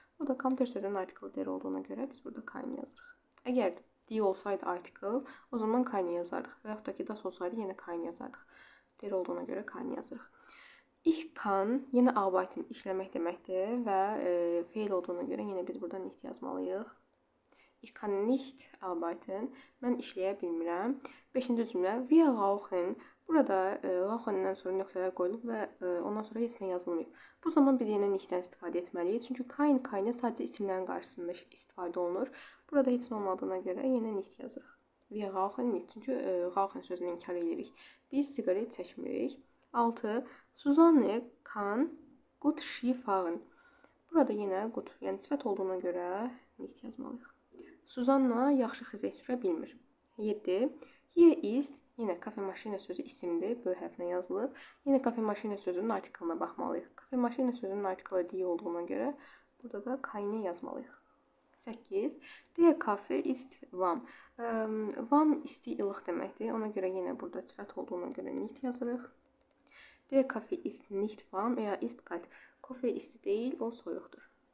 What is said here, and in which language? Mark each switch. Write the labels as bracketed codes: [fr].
[az] Burada computer sözünün artiklı der olduğuna görə biz burada kaine yazırıq. Əgər die olsaydı artikl, o zaman kaine yazardıq. Və yaxud da ki, das olsaydı yenə kaine yazardıq. Der olduğuna görə kaine yazırıq. [de] Ich kann, [az] yenə arbeiten, işləmək deməkdir və feil olduğuna görə yenə biz burada nicht yazmalıyıq. [de] Ich kann nicht arbeiten. [az] Mən işləyə bilmirəm. 5-ci cümlə. [de] Wir rauchen. [az] Burada rauchen-dən sonra nöqtələr qoyulub və ondan sonra heç nə yazılmayıb. Bu zaman biz yenə nichtdən istifadə etməliyik. Çünki kain, kaine sadəcə isimlərin qarşısında istifadə olunur. Burada heç nə olmadığına görə yenə nicht yazırıq. [de] Wir rauchen nicht. [az] Çünki rauchen sözünü inkar edirik. Biz siqaret çəkmirik. 6. [de] Susanne kann gut Ski fahren. [az] Burada yenə gut, yəni sifət olduğuna görə nicht yazmalıyıq. Suzanna yaxşı xizək sürə bilmir. 7. [de] Hier ist, [az] yenə kafe maşina sözü isimdir, böyük hərflə yazılıb. Yenə kafe maşina sözünün artiklına baxmalıyıq. Kafe maşina sözünün artiklı die olduğuna görə burada da kaine yazmalıyıq. 8. [de] Der Kaffee ist warm. [az] Warm isti, ilıq deməkdir. Ona görə yenə burada sifət olduğuna görə nicht yazırıq. [de] Der Kaffee ist nicht warm, er ist kalt. [az] Kofe isti deyil, o soyuqdur.